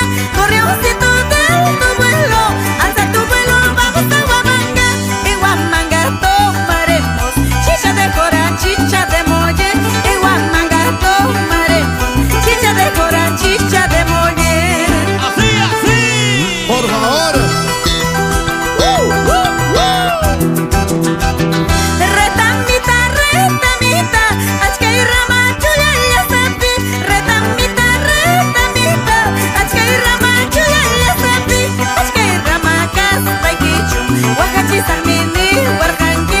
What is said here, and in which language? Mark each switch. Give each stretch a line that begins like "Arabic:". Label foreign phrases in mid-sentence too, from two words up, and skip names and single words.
Spanish: Gorrioncito de alto vuelo, alza tu vuelo, vamos a Huamanga. En Huamanga tomaremos chicha de jora, chicha de molle. En Huamanga tomaremos chicha de jora, chicha de molle. ¡Así, así! Por favor.
Quechua: Retamita, retamita, achkay rama chulalla sapi. Retamita, retamita, achkay rama chulalla sapi. Achkay rama kaspay kichu, wakachi sarmini warkanki.